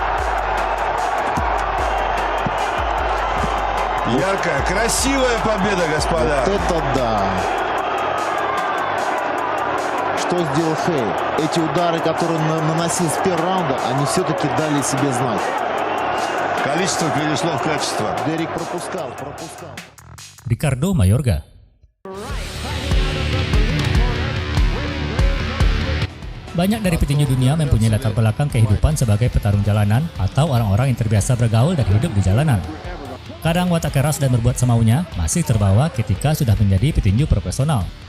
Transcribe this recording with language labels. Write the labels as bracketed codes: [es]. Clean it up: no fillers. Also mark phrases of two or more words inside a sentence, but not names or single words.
[ru] Яркая, красивая победа, господа. Вот это да! Что сделал Хей? Эти удары, которые он наносил с первого раунда, они все-таки дали себе знать. Количество перешло в качество. Дерек пропускал. [id] Ricardo Mayorga. Banyak dari petinju dunia mempunyai latar belakang kehidupan sebagai petarung jalanan atau orang-orang yang terbiasa bergaul dan hidup di jalanan. Kadang watak keras dan berbuat semaunya masih terbawa ketika sudah menjadi petinju profesional.